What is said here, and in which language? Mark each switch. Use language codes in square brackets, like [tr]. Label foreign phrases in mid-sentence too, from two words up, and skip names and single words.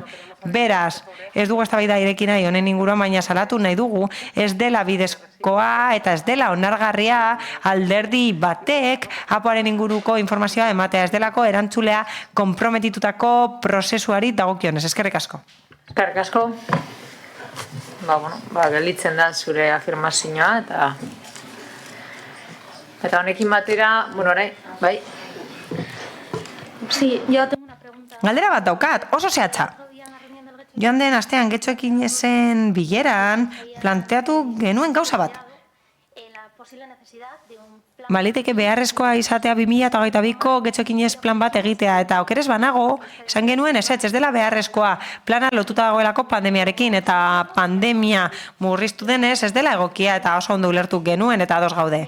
[eu] Beraz, ez dugu eztabaida ireki nahi honen inguruan, baina salatu nahi dugu, ez dela bidezkoa eta ez dela onargarria alderdi batek apoaren inguruko informazioa ematea, ez delako erantzulea konprometitutako prozesuari dagokionez. Eskerrik asko. Eskerrik asko. Gelditzen da zure afirmazioa eta honekin batera, orain, bai? [es] Sí, yo tengo una pregunta. [eu] Galdera bat daukat, oso zehatza. Joan den astean Getxoekin esen bileran planteatu genuen gauza bat. Baliteke beharrezkoa izatea 2022ko Getxoekin plan bat egitea eta okeres banago, esan genuen ez dela beharrezkoa plana lotuta dagoelako pandemiarekin eta pandemia murriztu denez ez dela egokia eta oso ondo ulertu genuen eta ados gaude.